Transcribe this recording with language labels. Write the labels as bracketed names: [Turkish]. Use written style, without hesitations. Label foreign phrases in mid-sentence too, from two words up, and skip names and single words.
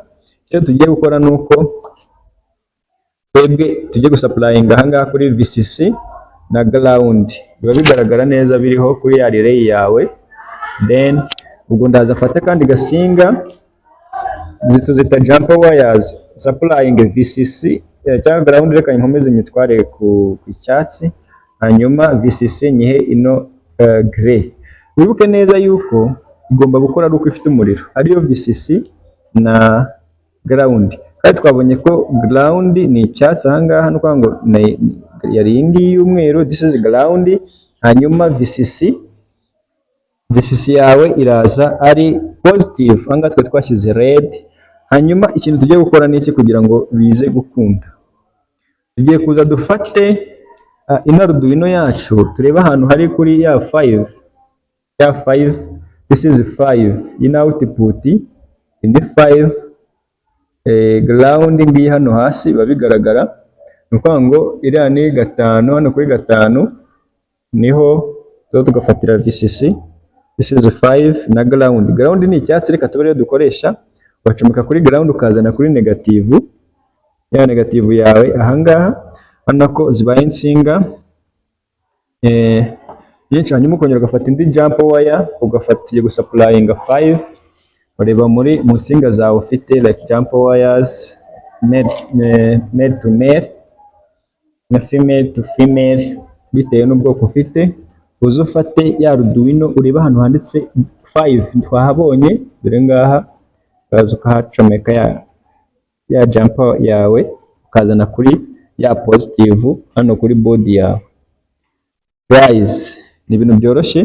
[Kinyarwanda] Icyo tugiye gukora ni uko twebwe tugiye gusupplyinga ahangaha kuri VCC na ground. Biba bigaragara neza biriho kuri ya relay yawe. Then ubwo ndaza mfate kandi gasinga zita [English] jump wires supplying VCC [Kinyarwanda] cyangwa ground, reka nkomeze nyitware ku icyatsi, hanyuma VCC nyihe ino gray. Wibuke neza yuko igomba gukora ari uko ifite umuriro, ariyo VCC na ground. Kandi twabonye ko ground ni icyatsi ahangaha, no ngo yari iyi ngiyi y'umweru, [English] this is ground. [Kinyarwanda] Hanyuma VCC yawe iraza ari positive, ahangaha twe twashyize red. Hanyuma ikintu tugiye gukora ni iki kugira ngo bize gukunda? Tugiye kuza dufate ino Arduino yacu, tureba ahantu hari kuri ya 5, [English] this is 5 in output, [Kinyarwanda] indi 5 ground ngiyi hano hasi biba bigaragara. Ni ukuvuga ngo iriya ni 5, hano kuri 5 niho tugafatira VCC, [English] this is 5 [Kinyarwanda] na ground. Ground ni icyatsi, reka tube rero dukoresha, wacomeka kuri ground ukazana kuri negative, ya negative yawe ahangaha, hano ko zibaye insinga byinshi. Hanyuma ukongera ugafata indi [English] jump wire, [Kinyarwanda] ugafatiye gusupplyinga 5. ureba muri mu nsinga zawe ufite [English] like jump wires, male to male [Kinyarwanda] na [English] female to female, [Kinyarwanda] bitewe n'ubwoko ufite. Uze ufate ya Arduino, ureba ahantu handitse 5 twahabonye, dore ngaha, ukaza ukahacomeka ya jump yawe, ukazana kuri ya positive hano kuri board yawe. Guys, ni ibintu byoroshye.